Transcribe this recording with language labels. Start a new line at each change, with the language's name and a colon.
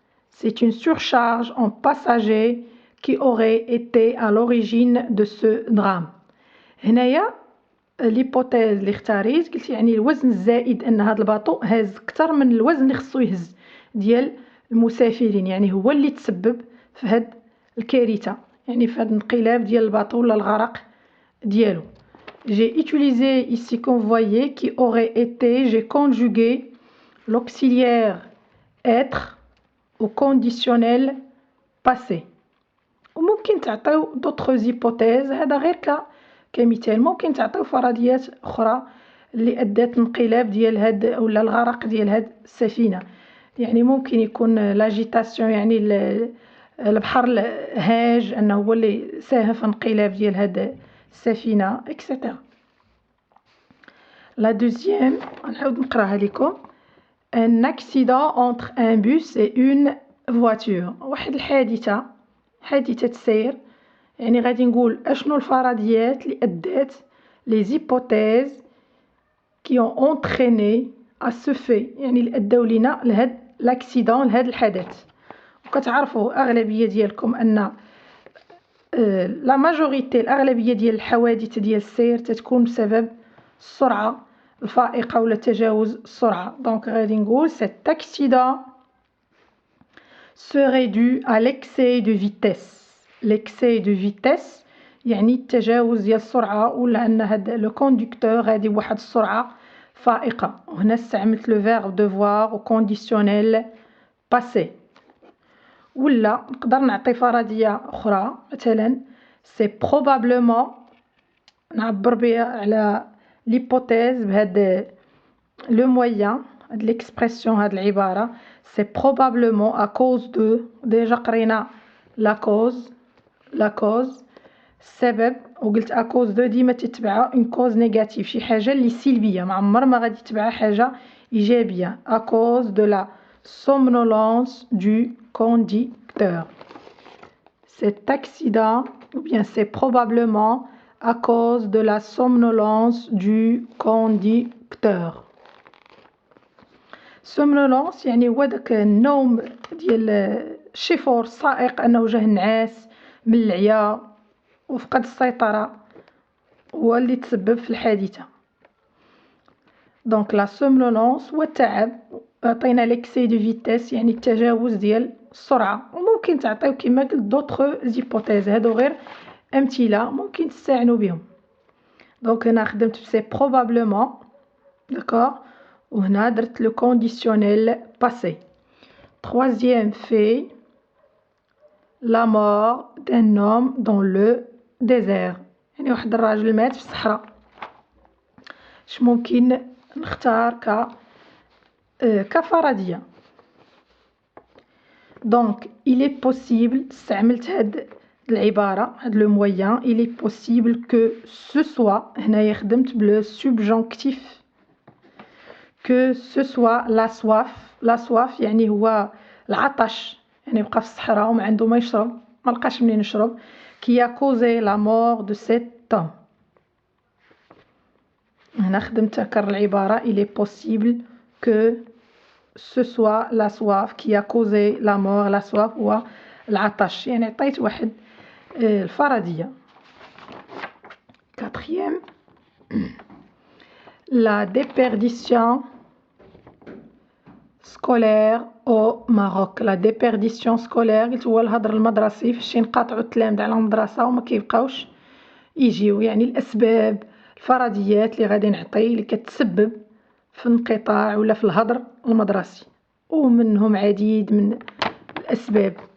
French: C'est une surcharge en passagers qui aurait été à l'origine de ce drame.
Arabic: هنايا الهيبوتيز اللي اختاريت قلت يعني الوزن الزائد ان هذا الباطو هاز اكثر من الوزن اللي خصو يهز ديال المسافرين. يعني هو اللي تسبب في هاد الكارثه يعني في هاد الانقلاب ديال الباطو ولا الغرق ديالو.
French: J'ai utilisé ici comme vous voyez qui aurait été, j'ai conjugué l'auxiliaire être au conditionnel passé.
Arabic: وممكن تعطيو
French: d'autres hypothèses.
Arabic: هذا غير كمثال ممكن تعطيو فرضيات اخرى اللي ادت انقلاب ديال هاد ولا الغرق ديال هاد السفينه. يعني ممكن يكون لاجيتاسيون يعني البحر هاج انه هو اللي ساهم في انقلاب ديال هاد السفينه اكسترا.
French: لا دوزيام
Arabic: نعاود نقراها لكم
French: un accident entre un bus et une voiture.
Arabic: واحد الحادثه حادثه سير يعني غادي نقول اشنو الفرضيات اللي ادات
French: les hypothèses qui ont entraîné à ce fait
Arabic: يعني اللي اداو لينا لهاد لاكسيدون لهاد الحدث. وكتعرفوا اغلبيه ديالكم ان لا ماجوريتي الاغلبيه ديال الحوادث ديال السير تتكون بسبب السرعه الفائقه ولا تجاوز السرعه.
French: دونك
Arabic: غادي نقول
French: cet accident serait dû à l'excès de vitesse. l'excès de vitesse
Arabic: يعني التجاوز ديال السرعه ولا ان هذا لو كوندكتور غادي بواحد السرعه فائقه. وهنا استعملت لو فيرب devoir وكونديسيونيل باسي. ولا نقدر نعطي فرضيه اخرى مثلا سي probablement نعبر بها على ليبوتيز بهذا لو مويان هاد ليكسبرسيون هاد العباره سي probablement à cause de. déjà قرينا la cause السبب وقلت اكوز دو ديما تتبعها اون كوز نيجاتيف، شي حاجه اللي سلبيه، ما عمر ما غادي تتبعها حاجه ايجابيه.
French: اكوز دو لا somnolence du conducteur. Cet accident, ou bien c'est probablement à cause de la somnolence du conducteur.
Arabic: somnolence يعني هو داك النوم ديال الشيفور السائق، انه جاه نعاس من العيا وفقد السيطرة، هو اللي تسبب في الحادثة. دونك لا somnolence هو التعب. عطينا ليكسي دو فيتيس يعني التجاوز ديال السرعة، وممكن تعطيو كيما قلت دوطخ زيبوتيز، هادو غير امثله ممكن تستعنوا بهم. دونك هنا خدمت في سي بروبابلومون، داكوغ، وهنا درت لو كونديسيونيل باسي.
French: troisième fait la mort d'un homme dans le désert،
Arabic: يعني واحد الراجل مات في الصحراء. اش ممكن نختار كفرضية؟ دونك il est possible، استعملت هاد العبارة، هاد لو مويان،
French: il est possible que ce soit،
Arabic: هنايا خدمت بلو subjonctif،
French: que ce soit la soif.
Arabic: la soif يعني هو العطش، يعني بقى في الصحراء وما عنده ما يشرب، ما لقاش منين يشرب،
French: qui a causé la mort de cet homme.
Arabic: هنا خدمت كر العبارة
French: il est possible que ce soit la soif qui a causé la mort.
Arabic: la soif هو العطش، يعني عطيت واحد الفرضية.
French: quatrième la déperdition scolaire au Maroc.
Arabic: la déperdition scolaire قلت هو الهدر المدرسي، فاش ينقطعوا التلاميذ على المدرسة وما كيبقاوش يجيو، يعني الأسباب الفرضيات اللي غادي نعطي اللي كتسبب في انقطاع ولا في الهدر المدرسي، ومنهم عديد من الأسباب.